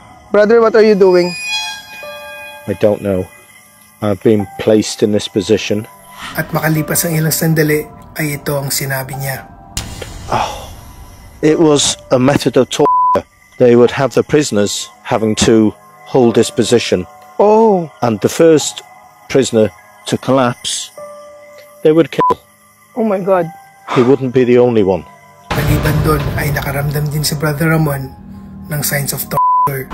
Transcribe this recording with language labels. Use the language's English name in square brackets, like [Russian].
[English] Brother, what are you doing? I don't know. I've been placed in this position. [Filipino] At makalipas ang ilang sandali, ay ito ang sinabi niya. [English] It was a method of torture. They would have the prisoners having to hold this position. Oh. And the first prisoner to collapse, they would kill. Oh my God. He wouldn't be the only one. [Filipino] Maliban doon ay nakaramdam din si Brother Ramon ng [English] signs of torture.